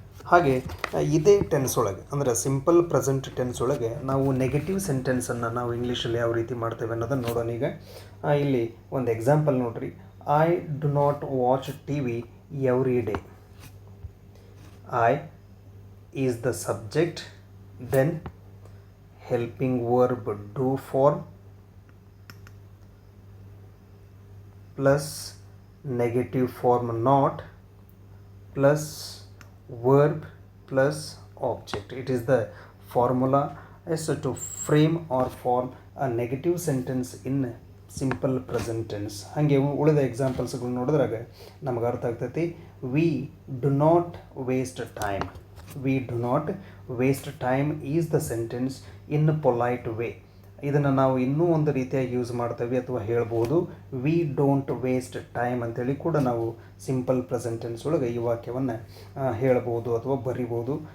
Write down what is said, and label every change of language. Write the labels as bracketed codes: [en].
[kn] ಹಾಗೆ ಇದೇ ಟೆನ್ಸ್ ಒಳಗೆ ಅಂದರೆ ಸಿಂಪಲ್ ಪ್ರೆಸೆಂಟ್ ಟೆನ್ಸ್ ಒಳಗೆ ನಾವು ನೆಗೆಟಿವ್ ಸೆಂಟೆನ್ಸನ್ನು ನಾವು ಇಂಗ್ಲೀಷಲ್ಲಿ ಯಾವ ರೀತಿ ಮಾಡ್ತೇವೆ ಅನ್ನೋದನ್ನು ನೋಡೋಣ. ಈಗ ಇಲ್ಲಿ ಒಂದು ಎಕ್ಸಾಂಪಲ್ ನೋಡ್ರಿ. [en] I do not watch TV every day. I is the subject, then helping verb do form plus negative form not plus verb plus object. It is the formula as to frame or form a negative sentence in simple present tense. [kn] ಹಾಗೆ ಉಳಿದ ಎಕ್ಸಾಂಪಲ್ಸ್ಗಳು ನೋಡಿದ್ರಾಗ ನಮಗೆ ಅರ್ಥ ಆಗ್ತೈತಿ. [en] We do not waste time. We do not waste time is the sentence in polite way. [kn] ಇದನ್ನು ನಾವು ಇನ್ನೂ ಒಂದು ರೀತಿಯಾಗಿ ಯೂಸ್ ಮಾಡ್ತೇವೆ ಅಥವಾ ಹೇಳ್ಬೋದು [en] we don't waste time [kn] ಅಂತೇಳಿ ಕೂಡ ನಾವು ಸಿಂಪಲ್ ಪ್ರೆಸೆಂಟ್ ಟೆನ್ಸ್ ಒಳಗೆ ಈ ವಾಕ್ಯವನ್ನು ಹೇಳ್ಬೋದು ಅಥವಾ ಬರಿಬೋದು.